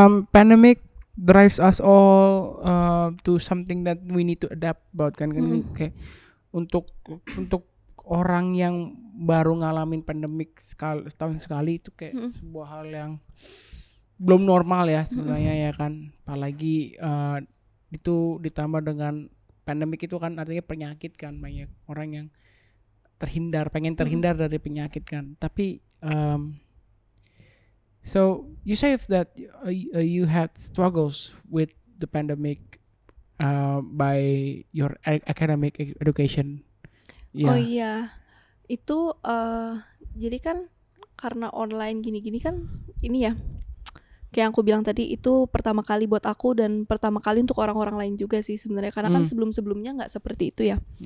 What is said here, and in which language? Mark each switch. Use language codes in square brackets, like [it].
[en] Pandemic drives us all to something that we need to adapt about kan. [id] Kayak untuk orang yang baru ngalamin pandemic setahun sekali itu kayak sebuah hal yang belum normal ya sebenarnya ya kan. Apalagi itu ditambah dengan pandemic itu kan artinya penyakit kan, banyak orang yang pengen terhindar dari penyakit kan. [en] Tapi so you say that you had struggles with the pandemic by your academic education. [id] Oh iya, itu jadi kan karena online gini-gini kan ini ya, kayak yang aku bilang tadi, itu pertama kali buat aku dan pertama kali untuk orang-orang lain juga sih sebenarnya, karena kan sebelum-sebelumnya nggak seperti itu ya.